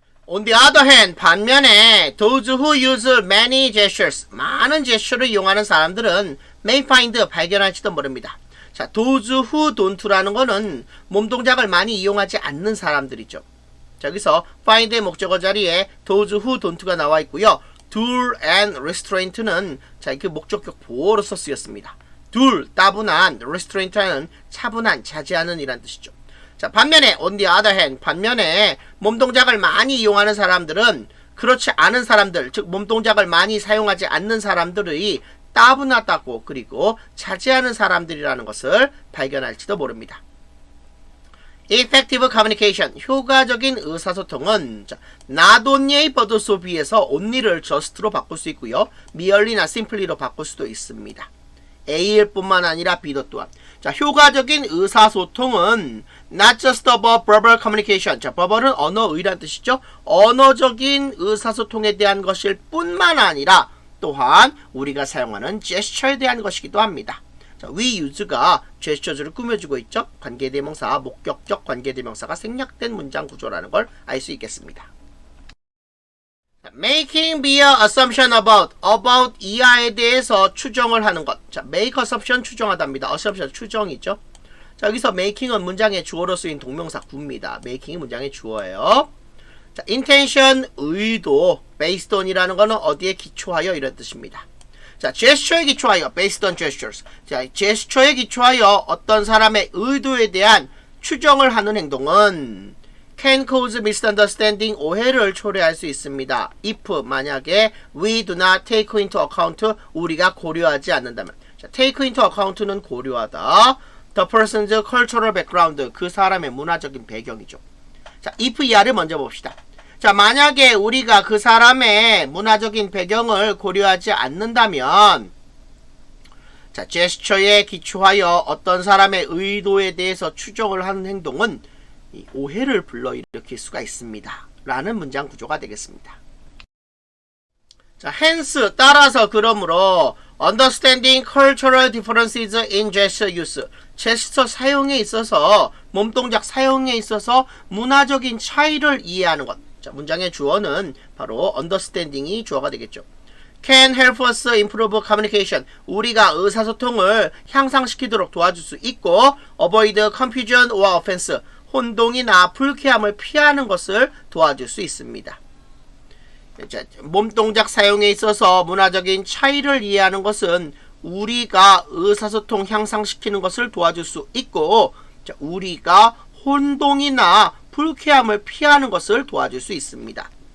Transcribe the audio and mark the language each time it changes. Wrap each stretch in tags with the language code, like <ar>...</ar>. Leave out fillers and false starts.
<en>On the other hand,</en> <ko>반면에</ko> <en>those who use many gestures,</en> <ko>많은 제스처를 이용하는 사람들은</ko> <en>may find,</en> <ko>발견할지도 모릅니다. 자,</ko> <en>those who don't</en> <ko>라는 거는 몸 동작을 많이 이용하지 않는 사람들이죠. 자, 여기서 find의 목적어 자리에</ko> <en>those who don't</en> <ko>가 나와 있고요. 둘 and restraint는 자, 그 목적격 보어로서 쓰였습니다. 둘, 따분한, restraint는 차분한, 자제하는 이란 뜻이죠. 자, 반면에</ko> <en>on the other hand,</en> <ko>반면에 몸 동작을 많이 이용하는 사람들은 그렇지 않은 사람들, 즉 몸 동작을 많이 사용하지 않는 사람들의 따분하다고, 그리고 자제하는 사람들이라는 것을 발견할지도 모릅니다.</ko> <en>Effective communication,</en> <ko>효과적인 의사소통은 자,</ko> <en>not only but also</en> <ko>비해서 only를 just로 바꿀 수 있고요. merely나 simply로 바꿀 수도 있습니다. A일 뿐만 아니라 B도 또한. 자, 효과적인 의사소통은</ko> <en>not just about verbal communication.</en> <ko>자, verbal은 언어의란 뜻이죠. 언어적인 의사소통에 대한 것일 뿐만 아니라 또한 우리가 사용하는 gesture에 대한 것이기도 합니다. 자, we use가 제스처를 꾸며주고 있죠. 관계대명사, 목격적 관계대명사가 생략된 문장 구조라는 걸 알 수 있겠습니다.</ko> <en>Making mere assumption about</en> <ko>이하에 대해서 추정을 하는 것. 자,</ko> <en>make assumption</en> <ko>추정하답니다. assumption 추정이죠. 자, 여기서 making은 문장의 주어로 쓰인 동명사 구입니다. making이 문장의 주어예요. 자, intention 의도,</ko> <en>based on</en> <ko>이라는 거는 어디에 기초하여 이런 뜻입니다. 자, 제스처에 기초하여</ko> <en>based on gestures.</en> <ko>자, 제스처에 기초하여 어떤 사람의 의도에 대한 추정을 하는 행동은</ko> <en>can cause misunderstanding,</en> <ko>오해를 초래할 수 있습니다.</ko> <en>if,</en> <ko>만약에</ko> <en>we do not take into account,</en> <ko>우리가 고려하지 않는다면.</ko> <en>자, take into account는</en> <ko>고려하다.</ko> <en>the person's cultural background,</en> <ko>그 사람의 문화적인 배경이죠. 자, if 이하를 먼저 봅시다. 자, 만약에 우리가 그 사람의 문화적인 배경을 고려하지 않는다면, 자, 제스처에 기초하여 어떤 사람의 의도에 대해서 추정을 하는 행동은 이 오해를 불러일으킬 수가 있습니다. 라는 문장 구조가 되겠습니다. 자, hence, 따라서 그러므로</ko> <en>understanding cultural differences in gesture use,</en> <ko>제스처 사용에 있어서, 몸동작 사용에 있어서 문화적인 차이를 이해하는 것. 자, 문장의 주어는 바로 understanding이 주어가 되겠죠.</ko> <en>can help us improve communication.</en> <ko>우리가 의사소통을 향상시키도록 도와줄 수 있고</ko> <en>avoid confusion or offense.</en> <ko>혼동이나 불쾌함을 피하는 것을 도와줄 수 있습니다. 몸동작 사용에 있어서 문화적인 차이를 이해하는 것은 우리가 의사소통 향상시키는 것을 도와줄 수 있고 우리가 혼동이나 불쾌함을 피하는 것을 도와줄 수 있습니다.</ko>